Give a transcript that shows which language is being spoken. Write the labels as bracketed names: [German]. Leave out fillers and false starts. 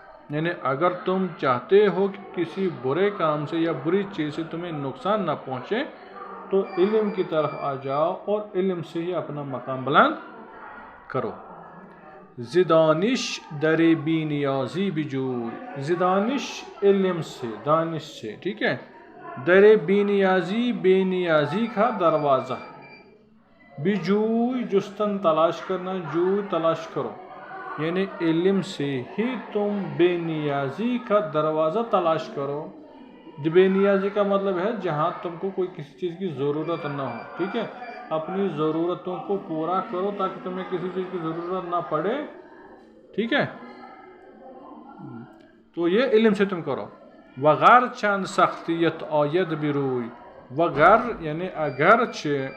[Urdu] یعنی اگر تم چاہتے ہو کہ کسی برے کام سے یا بری چیز سے تمہیں نقصان نہ پہنچے تو علم کی طرف آ جاؤ اور علم سے ہی اپنا مقام بلند کرو. [Persian] زدانش در بی نیازی بجوی. [Urdu] زدانش علم سے، دانش سے، ٹھیک ہے. در بی نیازی، بے نیازی کا دروازہ. بجوی جستن تلاش کرنا، جوئی تلاش کرو. یعنی علم سے ہی تم بے نیازی کا دروازہ تلاش کرو. بے نیازی کا مطلب ہے جہاں تم کو کوئی کسی چیز کی ضرورت نہ ہو، ٹھیک ہے. اپنی ضرورتوں کو پورا کرو تاکہ تمہیں کسی چیز کی ضرورت نہ پڑے، ٹھیک ہے. تو یہ علم سے تم کرو. [Persian] وغیر چند سختیت آید بروی. وغیر [Urdu] یعنی اگرچہ